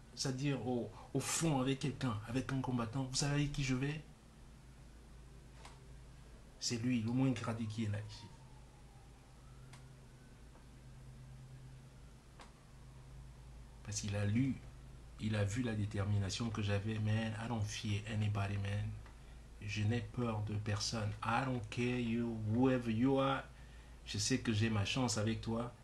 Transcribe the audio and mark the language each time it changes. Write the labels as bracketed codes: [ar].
[fr] c'est-à-dire au fond avec quelqu'un, avec un combattant, vous savez avec qui je vais? C'est lui, le moins gradé qui est là ici. Parce qu'il a lu, il a vu la détermination que j'avais. [en] Man, I don't fear anybody, man. [fr] Je n'ai peur de personne. [en] I don't care you, whoever you are. [fr] Je sais que j'ai ma chance avec toi.